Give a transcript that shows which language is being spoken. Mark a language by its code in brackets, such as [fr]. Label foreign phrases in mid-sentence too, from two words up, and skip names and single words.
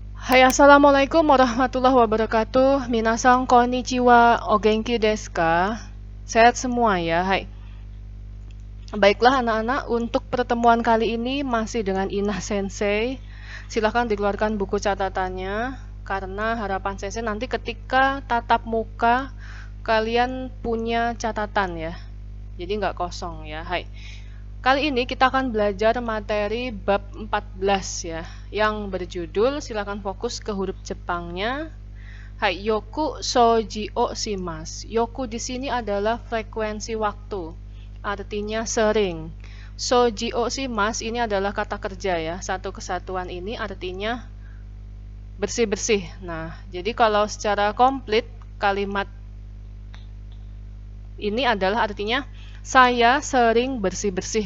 [ar] Hai, السلام عليكم ورحمة الله وبركاته. [ja] みなさんこんにちは、お元気ですか? [id] Sehat semua ya. Hai. Baiklah anak-anak, untuk pertemuan kali ini masih dengan Inah Sensei. Silahkan dikeluarkan buku catatannya, karena harapan Sensei nanti ketika tatap muka kalian punya catatan ya. Jadi nggak kosong ya. Hai. Kali ini kita akan belajar materi bab 14 ya, yang berjudul, silakan fokus ke huruf Jepangnya. [ja] Hai, よく掃除をします. [id] Yoku di sini adalah frekuensi waktu, artinya sering. [ja] 掃除をします [id] ini adalah kata kerja ya. Satu kesatuan ini artinya bersih-bersih. Nah, jadi kalau secara komplit kalimat ini adalah artinya saya sering bersih-bersih.